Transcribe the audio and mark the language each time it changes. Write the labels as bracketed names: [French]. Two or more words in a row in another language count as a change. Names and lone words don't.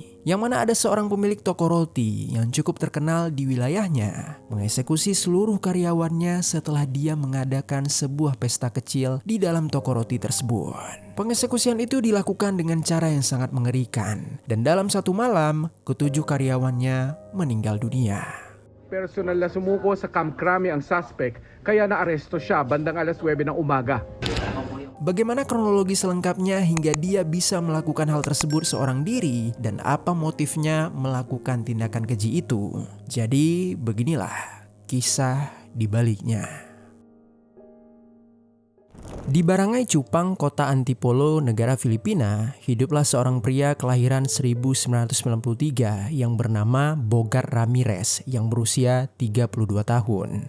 [Indonesian] Yang mana ada seorang pemilik toko roti yang cukup terkenal di wilayahnya mengeksekusi seluruh karyawannya setelah dia mengadakan sebuah pesta kecil di dalam toko roti tersebut. Pengeksekusian itu dilakukan dengan cara yang sangat mengerikan. Dan dalam satu malam, ketujuh karyawannya meninggal dunia. [Filipino] Personal na sumuko sa Camp Crame ang suspect kaya naaresto siya bandang alas 9 ng umaga. [Indonesian] Bagaimana kronologi selengkapnya hingga dia bisa melakukan hal tersebut seorang diri dan apa motifnya melakukan tindakan keji itu? Jadi beginilah kisah di baliknya. Di Barangay Cupang, kota Antipolo, negara Filipina, hiduplah seorang pria kelahiran 1993 yang bernama Bogart Ramirez yang berusia 32 tahun.